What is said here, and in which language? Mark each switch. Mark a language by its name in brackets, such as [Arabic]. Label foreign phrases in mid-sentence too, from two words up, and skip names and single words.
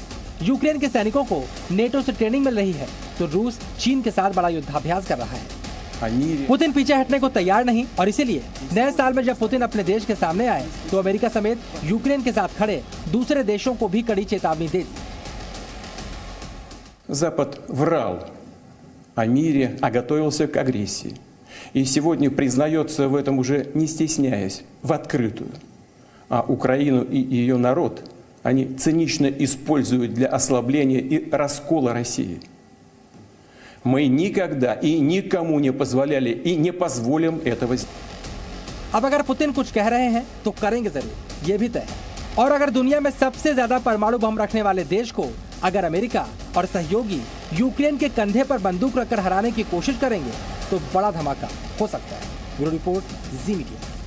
[Hindi] यूक्रेन के सैनिकों को नेटो से ट्रेनिंग मिल रही है तो रूस चीन के साथ बड़ा युद्धाभ्यास कर रहा है। पुतिन पीछे हटने को तैयार नहीं और इसीलिए नए साल में जब पुतिन अपने देश के सामने आए तो अमेरिका समेत यूक्रेन के साथ खड़े दूसरे देशों को भी कड़ी चेतावनी दे दी। [Russian] Запад врал о мире, а готовился к агрессии. И сегодня признается в этом уже не стесняясь, в открытую. А Украину и ее народ они цинично используют для ослабления и раскола России. Мы никогда и никому не позволяли и не позволим этого сделать. [Hindi] अब अगर पुतिन कुछ कह रहे हैं तो करेंगे जरूर, ये भी तय है। और अगर दुनिया में सबसे ज्यादा परमाणु बम रखने वाले देश को अगर अमेरिका और सहयोगी यूक्रेन के कंधे पर बंदूक रखकर हराने की कोशिश करेंगे तो बड़ा धमाका हो सकता है। ब्यूरो रिपोर्ट, जी मीडिया।